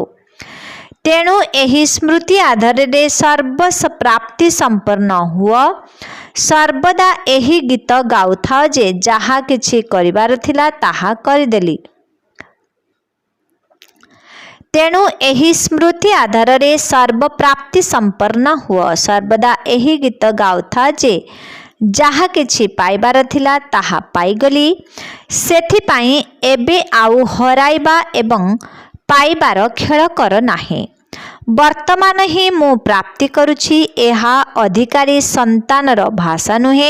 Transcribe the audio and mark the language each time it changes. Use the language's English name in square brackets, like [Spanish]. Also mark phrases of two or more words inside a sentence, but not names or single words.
[Odia] ତେଣୁ ଏହି ସ୍ମୃତି ଆଧାର ରେ ସର୍ବସ ପ୍ରାପ୍ତି ସମ୍ପନ୍ନ ହୁଏ। ସର୍ବଦା ଏହି ଗୀତ ଗାଉଥା ଯେ ଯାହା କିଛି କରିବାର ଥିଲା ତାହା କରିଦେଲି। ତେଣୁ ଏହି ସ୍ମୃତି ଆଧାର ରେ ସର୍ବ ପ୍ରାପ୍ତି ସମ୍ପନ୍ନ ହୁଏ। ସର୍ବଦା ଏହି ଗୀତ ଗାଉଥା ଯେ ଯାହା କିଛି ପାଇବାର ଥିଲା ତାହା ପାଇଗଲି। ସେଥି ପାଇଁ ଏବେ ଆଉ ହରାଇବା ଏବଂ ପାଇବାର ଖେଳ କର ନାହିଁ। ବର୍ତ୍ତମାନ ହିଁ ମୁଁ ପ୍ରାପ୍ତି କରୁଛି ଏହା ଅଧିକାରୀ ସନ୍ତାନର ଭାଷା ନୁହେଁ।